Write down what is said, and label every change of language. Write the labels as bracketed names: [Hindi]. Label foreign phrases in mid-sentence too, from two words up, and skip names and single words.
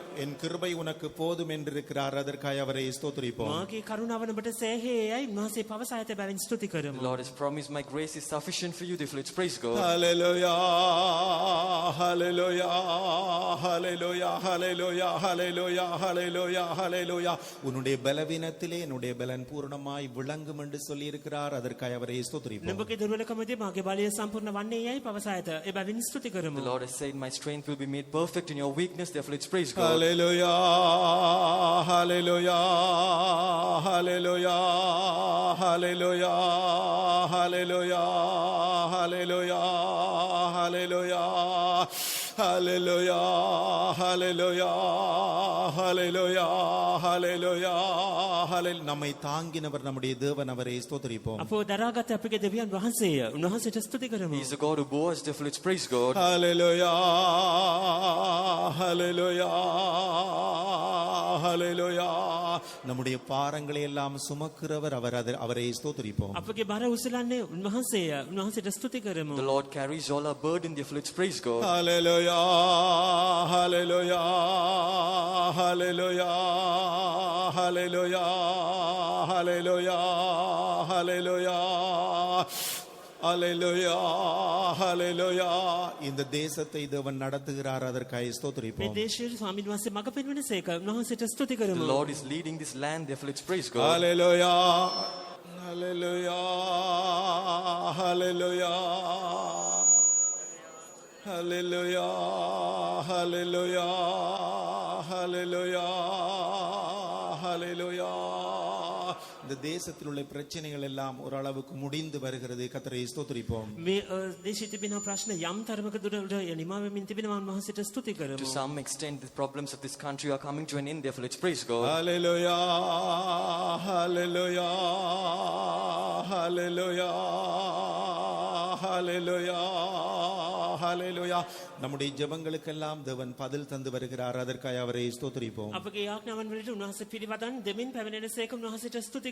[Tamil] என் கிருபை உனக்கு போதும் என்றிருக்கிறார். அதற்காக அவரை ஸ்தோத்திரிப்போம். [Sinhala] මාගේ කරුණාව ඔබට සෑහේයයි උන්වහන්සේ පවසා ඇත බැවින් ස්තුති [English] The [Sinhala] කරමු. [English] Lord has promised, my grace is sufficient for you. Therefore, let's praise God. Hallelujah, hallelujah, hallelujah, hallelujah, hallelujah, hallelujah, hallelujah. [Tamil] உன்னுடைய பலவீனத்திலே என்னுடைய பலன் பூரணமாய் விளங்கும் என்று சொல்லி இருக்கிறார். அதற்காக அவரை ஸ்தோத்திரிப்போம். [Sinhala] නුඹගේ දුර්වලකමදී මාගේ බලය සම්පූර්ණ වන්නේ යයි පවසා ඇත. ඒ බැවින් ස්තුති [English] The [Sinhala] කරමු. [English] Lord has said, my strength will be made perfect in your weakness. Therefore, let's praise God. Hallelujah, hallelujah, hallelujah, hallelujah, hallelujah, hallelujah, hallelujah, hallelujah, hallelujah, hallelujah, hallelujah, hallelujah. [Tamil] நம்மை தாங்கினவர் நம்முடைய தேவன். அவரை ஸ்தோத்திரிப்போம். [Sinhala] අපෝ දරාගත් අපගේ දෙවියන් වහන්සේය. උන්වහන්සේට ස්තුති කරමු. [English] He is the God who bore us. Therefore, let's praise God. Hallelujah, hallelujah, hallelujah. [Tamil] நம்முடைய பாரங்களை எல்லாம் சுமக்கிறவர் அவர். அவரை ஸ்தோத்திரிப்போம். [Sinhala] අපගේ බර උසලන්නේ උන්වහන්සේය. උන්වහන්සේට ස්තුති කරමු. [English] The Lord carries all our burden. Therefore, let's praise God. Hallelujah, hallelujah, hallelujah, hallelujah, hallelujah, hallelujah, hallelujah, hallelujah. [Tamil] இந்த தேசத்தை தேவன் நடத்துகிறார். அதற்காக [Sinhala] මේ [Tamil] ஸ்தோத்திரிப்போம். [Sinhala] දේශයේ ස්වාමීන් වහන්සේ මඟ පෙන්වන සේක උන්වහන්සේට ස්තුති [English] The [Sinhala] කරමු. [English] Lord is leading this land. Therefore, let's praise God. Hallelujah, hallelujah, hallelujah, hallelujah, hallelujah, hallelujah, hallelujah. [Tamil] இந்த தேசத்தில் உள்ள பிரச்சனைகள் எல்லாம் ஓரளவுக்கு முடிந்து வருகிறது. கர்த்தரை ஸ்தோத்திரிப்போம். [Sinhala] මේ දේශයේ තිබෙන ප්‍රශ්න යම් තරමක දුරට නිමා වෙමින් තිබෙනවා. උන්වහන්සේට ස්තුති [English] To [Sinhala] කරමු. [English] some extent, the problems of this country are coming to an end. Therefore, let's praise God. Hallelujah, hallelujah, hallelujah, hallelujah, hallelujah. [Tamil] நம்முடைய ஜெபங்களுக்கெல்லாம் தேவன் பதில் தந்து வருகிறார். அதற்காக அவரை ஸ்தோத்திரிப்போம். [Sinhala] අපගේ යාඥාවන් වලට උන්වහන්සේ පිළිවදන් දෙමින් පැමිණෙන සේක උන්වහන්සේට ස්තුති